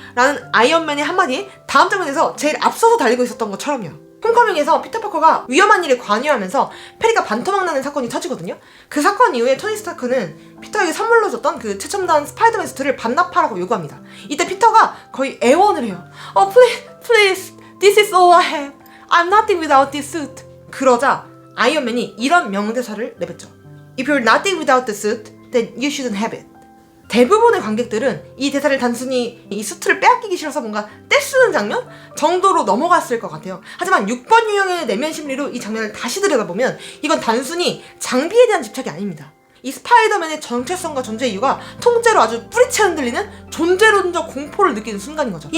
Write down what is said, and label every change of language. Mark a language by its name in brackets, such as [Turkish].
[Korean] 라는 아이언맨의 한마디에 다음 장면에서 제일 앞서서 달리고 있었던 것처럼요. 홈커밍에서 피터 파커가 위험한 일에 관여하면서 페리가 반토막 나는 사건이 터지거든요. 그 사건 이후에 토니 스타크는 피터에게 선물로 줬던 그 최첨단 스파이더맨 수트를 반납하라고 요구합니다. 이때 피터가 거의 애원을 해요. [English] Please, this is all I have. I'm nothing without this suit. [Korean] 그러자 아이언맨이 이런 명대사를 내뱉죠. [English] If you're nothing without the suit, then you shouldn't have it. [Korean] 대부분의 관객들은 이 대사를 단순히 이 수트를 빼앗기기 싫어서 뭔가 떼쓰는 장면 정도로 넘어갔을 것 같아요. 하지만 6번 유형의 내면 심리로 이 장면을 다시 들여다보면 이건 단순히 장비에 대한 집착이 아닙니다. 이 스파이더맨의 정체성과 존재 이유가 통째로 아주 뿌리채 흔들리는 존재론적 공포를 느끼는 순간인 거죠.